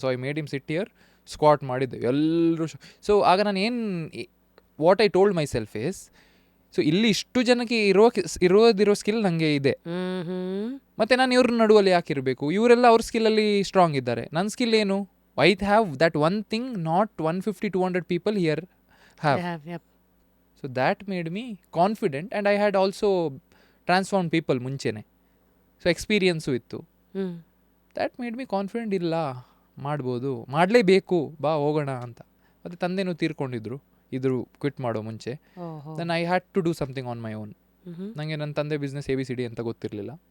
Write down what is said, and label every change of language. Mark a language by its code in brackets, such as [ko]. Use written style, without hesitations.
[en] so I made him sit here, [kn] squat ಮಾಡಿದ್ದೆ ಎಲ್ಲರೂ. So ಆಗ ನಾನು [en] what I told myself is, [kn] so ಇಲ್ಲಿ ಇಷ್ಟು ಜನಕ್ಕೆ ಇರೋದಿರೋ ಸ್ಕಿಲ್ ನನಗೆ ಇದೆ, ಮತ್ತು ನಾನು ಇವ್ರ ನಡುವಲ್ಲಿ ಯಾಕೆ ಇರಬೇಕು? ಇವರೆಲ್ಲ ಅವ್ರ ಸ್ಕಿಲ್ಲಲ್ಲಿ ಸ್ಟ್ರಾಂಗ್ ಇದ್ದಾರೆ, ನನ್ನ ಸ್ಕಿಲ್ ಏನು? [en] I have that one thing not 150-200 people here have. So that made me confident, and I had also [kn] transform people ಮುಂಚೆನೆ. ಸೊ ಎಕ್ಸ್ಪೀರಿಯನ್ಸು ಇತ್ತು. ಹ್ಞೂ [en] that made me confident, [kn] ಇಲ್ಲ ಮಾಡ್ಬೋದು, ಮಾಡಲೇಬೇಕು, ಬಾ ಹೋಗೋಣ ಅಂತ. ಮತ್ತು ತಂದೆನೂ ತೀರ್ಕೊಂಡಿದ್ರು ಇದ್ರು ಕ್ವಿಟ್ ಮಾಡೋ ಮುಂಚೆ. ಓಹೋ [en] Then I had to do something on my own. ಹ್ಞೂ [kn] ನನಗೆ ನನ್ನ ತಂದೆ ಬಿಸ್ನೆಸ್ ABCD ಅಂತ ಗೊತ್ತಿರಲಿಲ್ಲ.